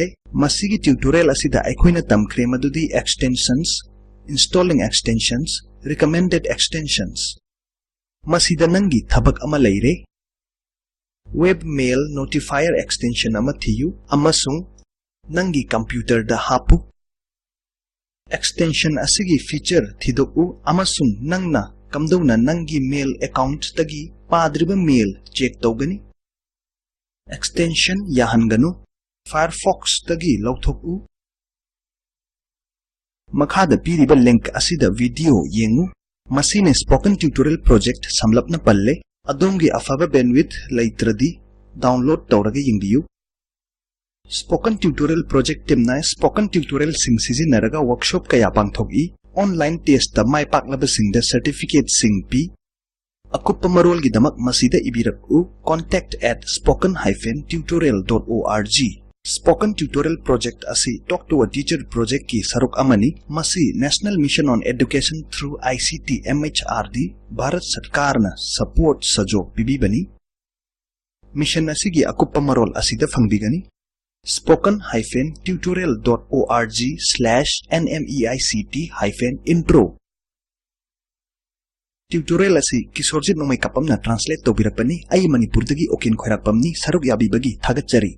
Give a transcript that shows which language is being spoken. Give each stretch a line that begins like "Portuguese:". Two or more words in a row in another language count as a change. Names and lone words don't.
Manipuri: Masigi tutorial asida aikhoina tamkhre madudi
English: extensions, installing extensions, recommended extensions.
Manipuri: Masida nangi thabak ama leire.
English: Webmail notifier extension
Manipuri: ama thiyu amasung nangi computer da hapu. Extension asigi feature thidoku amasung nangna kamdona nangi
English: mail account
Manipuri: tagi padriba mail check tawgani. Extension yahanganu Firefox tagi lawthoku. Makhada piriba link asida video yengu. Masine
English: spoken tutorial project
Manipuri: samlapna palle. Adongi afaba bandwidth laitradi download tawraga yingbiyu.
English: Spoken tutorial project
Manipuri: timna
English: spoken tutorial
Manipuri: sing sizinaraga workshop kaya pangthogi.
English: Online test
Manipuri: ta mai paklaba singda certificate sing pi. Akuppa marol gidamak masida ibiraku contact@spoken-tutorial.org.
English: Spoken tutorial project
Manipuri: asi
English: talk to a teacher project
Manipuri: ki saruk amani. Masi National Mission on Education through ICT MHRD Bharat Sarkar na support sajog bibibani. Mission asigi akuppa marol asida fangbigani. spoken-tutorial.org/nmeict-intro. Tutorial asi kisorjit nomay kapam na
English: translate to
Manipuri: birakpani ay Manipur dagi okin khairakpamni saruk yabi bagi thagatchari.